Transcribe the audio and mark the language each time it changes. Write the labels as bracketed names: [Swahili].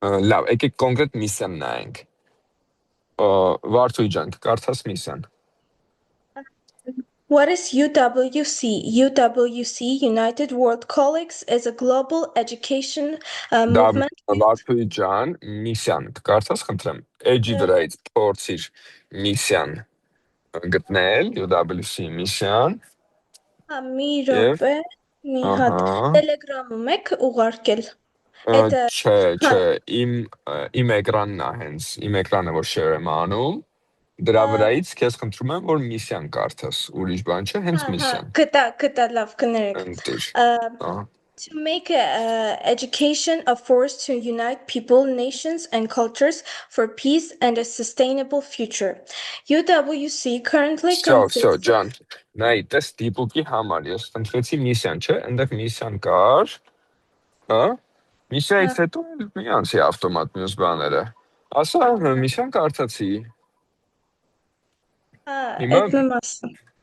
[Armenian] լավ, եկեք կոնկրետ միսիան նայենք։ Վարդուհի ջան, կարդաս միսիան։ [English] What is UWC? UWC, United World Colleagues, is a global education movement. [Armenian] Վարդուհի ջան, միսիան, կարդաս խնդրեմ։ Էջի վրայից փորձիր միսիան գտնել, UWC միսիան։ Մի րոպե, մի հատ Telegram-ում եք ուղարկել։ Չէ, իմ էկրանն է հենց, իմ էկրանը որ share եմ անում, դրա վրայից քեզ խնդրում եմ, որ միսիան կարդաս, ուրիշ բան չէ, հենց միսիան։ Գտա, լավ, կներեք։ [English] To make education a force to unite people, nations, and cultures for peace and a sustainable future. UWC currently consists... [Armenian] Ջան, նայ, տես դիպուկի համար, ես խնդրեցի միսիան, չէ, ընդեղ միսիան կար, հա, միսիայից հետո մի անցի ավտոմատ մյուս բաները, ասա, միսիան կարդացի։ Այդ եմ ասում։